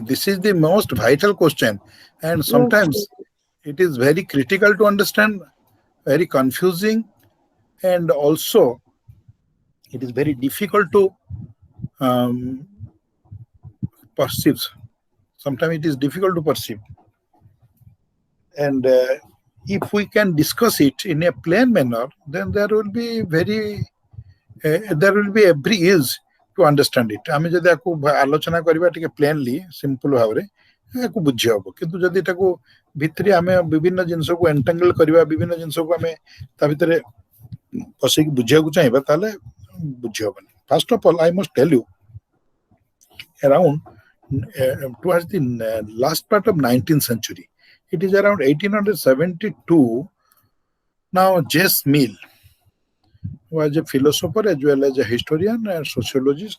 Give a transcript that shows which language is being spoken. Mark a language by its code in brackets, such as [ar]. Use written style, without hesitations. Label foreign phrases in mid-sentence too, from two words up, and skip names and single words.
[en] This is the most vital question, and sometimes it is very critical to understand, very confusing, and also it is very difficult to perceive. Sometimes it is difficult to perceive. And if we can discuss it in a plain manner, then there will be every ease to understand it. [or] ଆମେ ଯଦି ଆକୁ ଆଲୋଚନା କରିବା ଟିକେ [en] plainly simple [or] ଭାବରେ ଆକୁ ବୁଝି ହବ, କିନ୍ତୁ ଯଦି ତାକୁ ଭିତରି ଆମେ ବିଭିନ୍ନ ଜିନିଷ କୁ ଏଣ୍ଟାଙ୍ଗଲ କରିବା, ବିଭିନ୍ନ ଜିନିଷ କୁ ଆମେ ତା ଭିତରେ ପଶେ କି ବୁଝିଆ କୁ ଚାହିଁବା ତା'ହେଲେ ବୁଝି ହବନି. [en] First of all, I must tell you, around towards the last part of 19th century, it is around 1872. Now, J.S. Mill was a philosopher as well as a historian and sociologist.